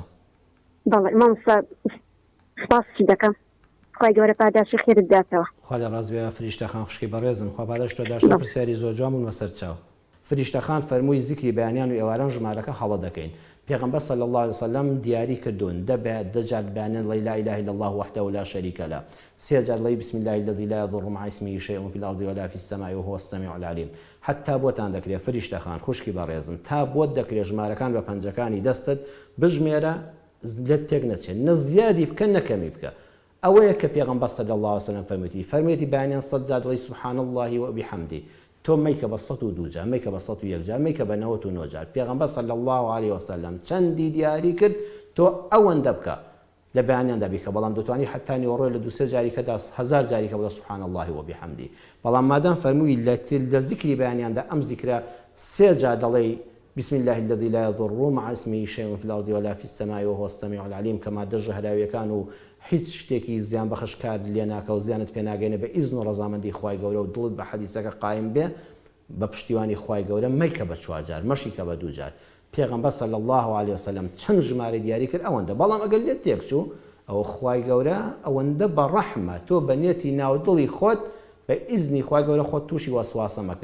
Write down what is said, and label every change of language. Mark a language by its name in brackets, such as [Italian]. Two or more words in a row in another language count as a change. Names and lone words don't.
[Central Kurdish] بەڵێ مامۆستا سپاسی دەکەم خوای گەورە پاداشی خێرت داتەوە. خوا لە ڕاست بێ فریشتەخان خوشکی بەڕێزم خوا پاداش تۆ داشتە پرسیاری زۆر جوان بەسەر چاو. فریشتەخان فەرمووی زیکری بەیانیان و ئێواران ژمارەکە هەڵە دەکەین. پێغەمبەر [Arabic] صلی الله علیه وسلم [Central Kurdish] دیاری کردوون دەبێت دەجار بەیانیان [Arabic] لا إله إلا الله وحده لا شريك له [Central Kurdish] 3 جار لەی [Arabic] بسم الله الذي لا يضر مع اسمه شيء في الأرض ولا في السماء وهو السميع العليم. [Central Kurdish] حتا بۆتان دەکرێت فریشتەخان خوشکی بەڕێزم تا بۆت دەکرێت ژمارەکان بە پەنجەکانی دەستت بژمێرە لێت تێک نەچێت نە زیادی بکە نەکەمی بکە. ئەوەیە کە پێغەمبەر [Arabic] صلی الله علیه وسلم [Central Kurdish] فەرموویەتی بەیانیان 100 جار دەڵێی [Arabic] سبحان الله وبحمده [Central Kurdish] تۆ مەیکە بە 102 جار مەیکە بە 101 جار مەیکە بە 99 جار. پێغەمبەر [Arabic] صلی الله علیه وسلم [Central Kurdish] چەندی دیاری کرد تۆ ئەوەندە بکە لە بەیانیاندا بیکە بەڵام دەتوانی حتا نیوەڕۆی لە 2-3 جاریکەدا 1000 جاریکە بڵێ [Arabic] سبحان الله وبحمده. [Central Kurdish] بەڵام مادام فەرمووی لە زیکری بەیانیاندا ئەم زیکرە 3 جار دەڵێی [Arabic] بسم الله الذي لا يضر مع اسمه شيء في الأرض ولا في السماء وهو السميع العليم [Central Kurdish] كما دەژە هەراویەکان و هیچ شتێکی زیان بەخش کار لێ ناکە و زیانت پێ ناگەێنێ بە ئیزن و ڕەزامەندی خوای گەورە و دڵت بە حەدیسەکە قایم بێ بە پشتیوانی خوای گەورە مەیکە بە 4 جار مەشیکە بە 2 جار. پێغەمبەر [Arabic] صلی الله علیه وسلم [Central Kurdish] چەند ژمارە دیاری کرد ئەوەندە. بەڵام ئەگەر لێت تێک چوو ئەوە خوای گەورە ئەوەندە بە ڕەحمە تۆ بە نێتی ناودڵی خۆت بە ئیزنی خوای گەورە خۆت تووشی وەسواسە مەکە.